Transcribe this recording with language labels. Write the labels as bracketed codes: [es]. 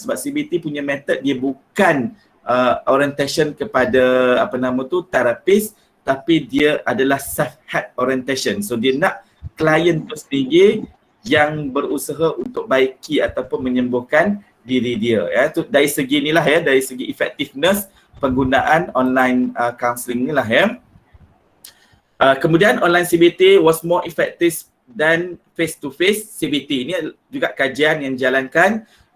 [ms] Sebab CBT punya method dia bukan orientation kepada terapis, tapi dia adalah self-help orientation. So dia nak klien tu sendiri yang berusaha untuk baiki ataupun menyembuhkan diri dia, ya. Tu dari segi inilah, ya, dari segi effectiveness penggunaan online counselling inilah, ya. [en] Kemudian online CBT was more effective than face to face CBT. [ms] Ini juga kajian yang dijalankan.